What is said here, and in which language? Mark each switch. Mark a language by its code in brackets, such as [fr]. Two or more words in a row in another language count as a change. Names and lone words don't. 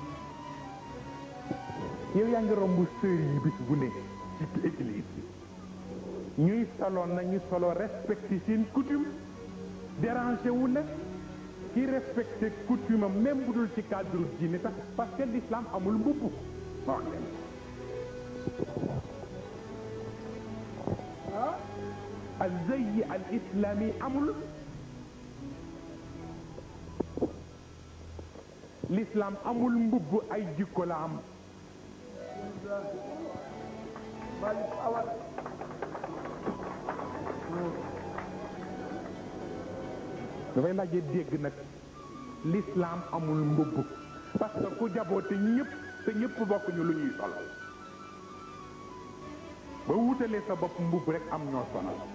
[wo] yow yaa ngi romb sœur yi bis bu ne ci église bi ñuy solo nañu solo respecté seen coutume dérangé wu la ki respecté coutume am même bu dul ci cadre diine sax [fr] parce que [wo] l'islam amul mbubb ma wax leen [ar] الزي الإسلامي أمل [wo] l'islam amul mbubb ay jikko la am dafay laajee dégg nag l'islam amul mbubb [fr] parce que [wo] ku jaboote ñëpp te ñëpp bokkuñu lu ñuy sol ba wutalee sa bopp mbubb rek am ñoo sonal